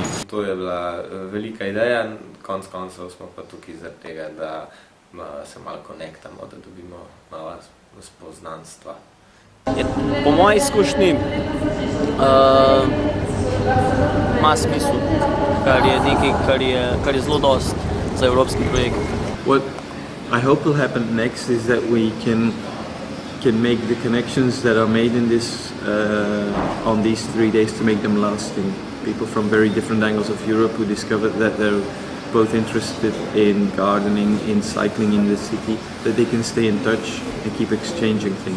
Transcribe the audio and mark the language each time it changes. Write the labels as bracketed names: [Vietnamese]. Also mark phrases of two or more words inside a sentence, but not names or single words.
[Slovenian] To je bila velika ideja, konec koncev smo pa tukaj zaradi tega, da se malo konektamo, da dobimo malo spoznanstva. Po moji izkušnji ima smisel, kar je nekaj, kar je zelo dost za evropski projekt. [English] What I hope will happen next is that we can make the connections that are made in this on these 3 days to make them lasting. People from very different angles of Europe who discovered that they're both interested in gardening, in cycling in the city, that they can stay in touch and keep exchanging things.